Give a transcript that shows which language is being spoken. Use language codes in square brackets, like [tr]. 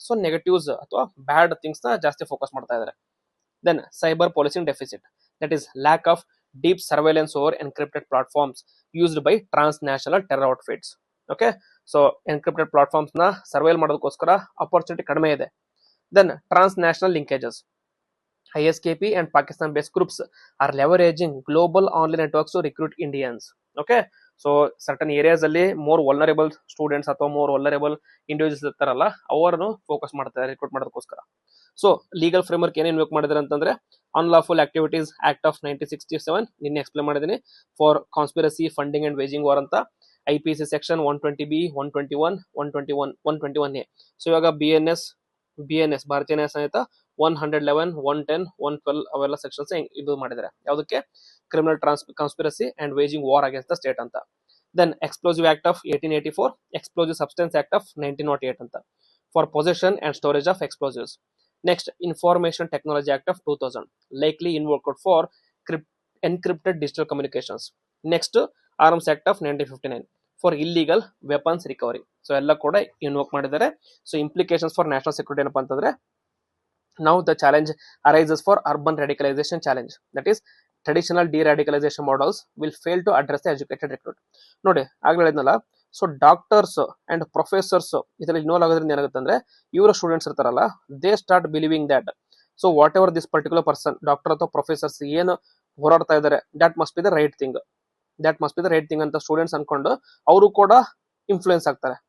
[kn] So negatives ಅಥವಾ bad things ನ ಜಾಸ್ತಿ ಫೋಕಸ್ ಮಾಡ್ತಾ ಇದ್ದಾರೆ. [en] Then cyber policing deficit, that is lack of deep surveillance over encrypted platforms used by transnational terror outfits. [kn] Okay, so encrypted platforms ನ ಸರ್ವೇಲ್ ಮಾಡೋದಕ್ಕೋಸ್ಕರ opportunity ಕಡಿಮೆ ಇದೆ. [en] Then transnational linkages, ISKP and Pakistan based groups are leveraging global online networks to recruit Indians. Okay, so certain areas ಅಲ್ಲಿ more vulnerable students ಅಥವಾ more vulnerable individuals [kn] ಇರ್ತಾರಲ್ಲ ಅವರನ್ನು focus ಮಾಡ್ತಾರೆ recruit ಮಾಡೋದಕ್ಕೋಸ್ಕರ. ಸೊ ಲೀಗಲ್ ಫ್ರೇಮ್ವರ್ಕ್ ಏನೇನು ಬೇಕು ಮಾಡಿದ್ರೆ ಅಂತಂದ್ರೆ ಅನ್ಲಾಫುಲ್ ಆಕ್ಟಿವಿಟೀಸ್ ಆಕ್ಟ್ ಆಫ್ 1967 ನಿನ್ನೆ ಎಕ್ಸ್ಪ್ಲೇನ್ ಮಾಡಿದ್ದೀನಿ, for conspiracy funding and waging war ಅಂತ. [en] IPC section 120B, 121, 121, 121A. [kn] So ಇವಾಗ BNS ಭಾರತೀಯ ನ್ಯಾಯ ಸಂಹಿತ 111, 110, 112 ಅವೆಲ್ಲ ಸೆಕ್ಷನ್ಸ್ ಇದು ಮಾಡಿದ್ದಾರೆ. [en] ಯಾವುದಕ್ಕೆ, criminal conspiracy and waging war against the state ಅಂತ. Then explosive act of 1884, explosive substance act of 1908 ಅಂತ, for possession and storage of explosives. Next information technology act of 2000, likely invoked for encrypted digital communications. Next arms act of 1959 for illegal weapons recovery. [kn] So ಎಲ್ಲ ಕೂಡ invoke ಮಾಡಿದ್ದಾರೆ. [en] So implications for national security ಏನಪ್ಪಾ ಅಂತಂದ್ರೆ Now the challenge arises for urban radicalization challenge, that is traditional de-radicalization models will fail to address the educated recruit. [kn] ನೋಡಿ ಆಗ್ಲೇ ಹೇಳಿದ್ನಲ್ಲ, so doctors and professors ಇದರಲ್ಲಿ involve ಆಗೋದ್ರಿಂದ ಏನಾಗುತ್ತೆ ಅಂದ್ರೆ ಇವರ ಸ್ಟೂಡೆಂಟ್ಸ್ ಇರ್ತಾರಲ್ಲ, [en] they start believing that so whatever this particular person [kn] doctor ಅಥವಾ ಪ್ರೊಫೆಸರ್ಸ್ ಏನು ಹೋರಾಡ್ತಾ ಇದ್ದಾರೆ [en] that must be the right thing [kn] ಅಂತ ಸ್ಟೂಡೆಂಟ್ಸ್ ಅನ್ಕೊಂಡು ಅವರು ಕೂಡ ಇನ್ಫ್ಲೂಯೆನ್ಸ್ ಆಗ್ತಾರೆ.